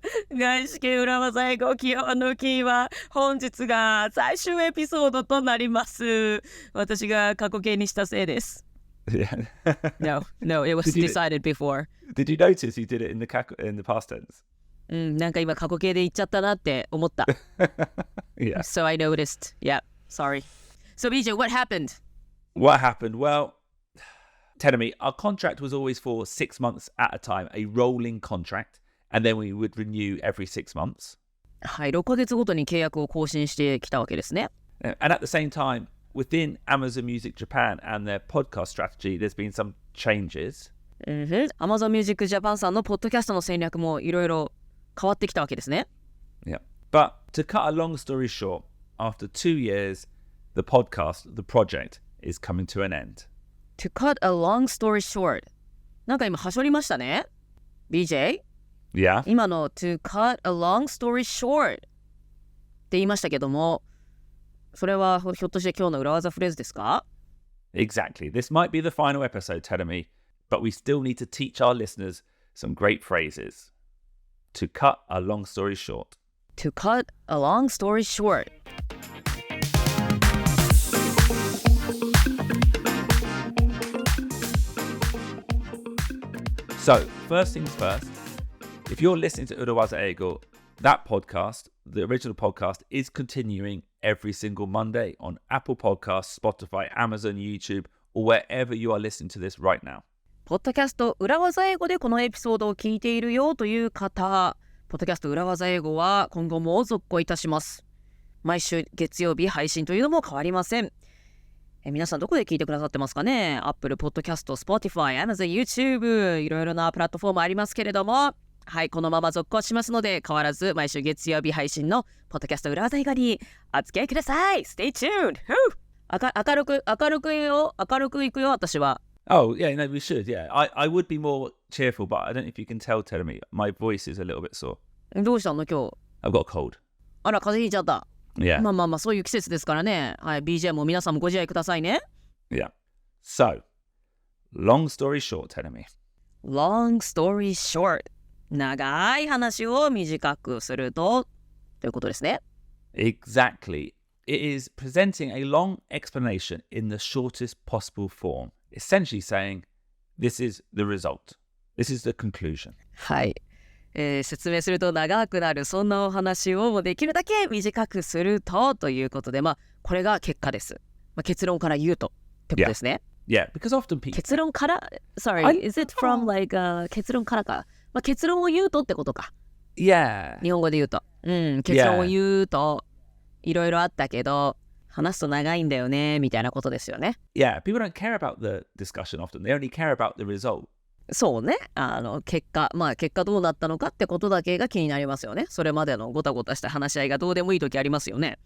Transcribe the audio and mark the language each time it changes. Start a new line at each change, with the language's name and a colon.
Japanese: 外資系裏技英語基本のキーは本日が最終エピソードとなります。私が過去形にしたせいです。
English: Yeah. No, it was decided before. Did you notice you did it in the past tense?
Japanese: なんか今過去形で言っちゃったなって思った。
English: Yeah. So I noticed. Yeah, sorry. So BJ, what happened? What happened? Well, tell me, our contract was always for 6 months at a time, a rolling contract, and then we would renew every 6 months.
Japanese: はい、6ヶ月ごとに契約を更新してきたわけですね。
English: And at the same time, within Amazon Music Japan and their podcast strategy, there's been some changes.
Japanese: Amazon Music Japan さんのポッドキャストの戦略もいろいろ変わってきたわけですね。
English: Yeah. But to cut a long story short, after 2 years, the podcast, the project, is coming to an end. To cut a long story short.
Japanese: なんか今はしょりましたね。
English: BJ? Yeah.
Japanese: 今の
English: to cut a long story short
Japanese: って言いましたけども、それはひょっとして今日の裏技フレーズですか？
English: Exactly. This might be the final episode, telling me, but we still need to teach our listeners some great phrases. To cut a long story short. To cut a long story short. So, first things first, if you're listening to 裏技英語, that podcast, the original podcast, is continuing every single Monday on Apple Podcasts, Spotify, Amazon, YouTube, or wherever you are listening to this right now.
Japanese: ポッドキャスト裏技英語でこのエピソードを聞いているよという方、ポッドキャスト裏技英語は今後も続行いたします。毎週月曜日配信というのも変わりません。皆さんどこで聞いてくださってますかね？ Apple Podcast、Spotify、Amazon、YouTube いろいろなプラットフォームありますけれども、はい、このまま続行しますので変わらず毎週月曜日配信のポッドキャスト裏技英語にお付き合いください。
English: Stay tuned!
Japanese: 明るくいくよ私は。
English: Oh, yeah, no, we should, yeah. I would be more cheerful, but I don't know if you can tell, me, my voice is a little bit sore.
Japanese: どうしたの今日？
English: I've got a cold.
Japanese: あら、風邪ひいちゃった。
English: Yeah.
Japanese: まあそういう季節ですからね。はい、BJ も皆さんもご自愛くださいね。
English: Yeah. So, long story short, me. Long story short.
Japanese: 長い話を短くするということですね。
English: Exactly. It is presenting a long explanation in the shortest possible form, essentially saying, this is the result. This is the conclusion.
Japanese: はい、説明すると長くなる、そんなお話をできるだけ短くするということで、これが結果です。結論から言うとってことですね。
English: Yeah, because often people...
Japanese: 結論から
English: Sorry, is it from like、
Japanese: 結論からか。結論を言うとってことか。 Yeah. 日本語で言うと。結論を言うと、いろいろあったけど、話すと長いんだよね、みたいなことですよね。
English: Yeah, people don't care about the discussion often. They only care about the result.
Japanese: そうね。結果どうなったのかってことだけが気になりますよね。それまでのごたごたした話し合いがどうでもいい時ありますよね。